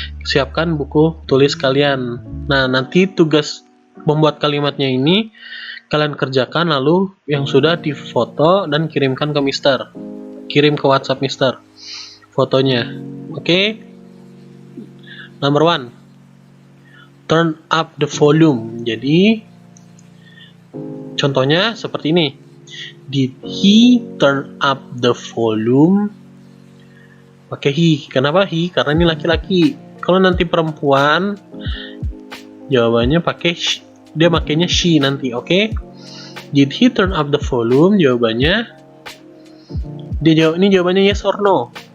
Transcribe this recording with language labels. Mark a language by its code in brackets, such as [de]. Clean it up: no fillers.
[id] Siapkan buku tulis kalian. Nah, nanti tugas membuat kalimatnya ini kalian kerjakan, lalu yang sudah difoto dan kirimkan ke Mister. Kirim ke WhatsApp Mister fotonya. Oke? Number 1. [en] Turn up the volume. [id] Jadi, contohnya seperti ini. [en] Did he turn up the volume? [id] Pakai he. Kenapa he? Karena ini laki-laki. Kalau nanti perempuan, jawabannya pakai dia makainya she nanti, oke? [en] Did he turn up the volume? [id] Jawabannya ini jawabannya yes or no.